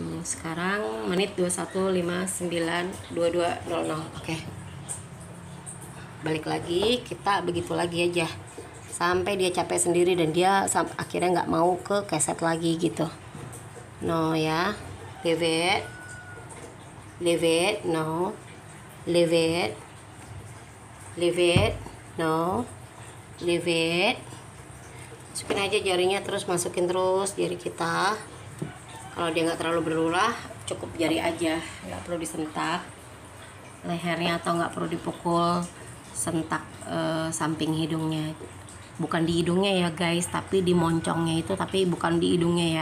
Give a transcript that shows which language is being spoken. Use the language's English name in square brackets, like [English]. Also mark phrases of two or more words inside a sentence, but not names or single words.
[Indonesian] Sekarang menit 21:59:22:00. Oke. Balik lagi, kita begitu lagi aja sampai dia capek sendiri dan dia akhirnya nggak mau ke keset lagi gitu. [English] No ya, leave it, no, leave it, no, leave it. [Indonesian] Masukin aja jarinya, terus masukin terus jari kita. Kalau dia nggak terlalu berulah, cukup jari aja, nggak perlu disentak lehernya atau nggak perlu dipukul sentak samping hidungnya. Bukan di hidungnya ya guys, tapi di moncongnya itu, tapi bukan di hidungnya ya.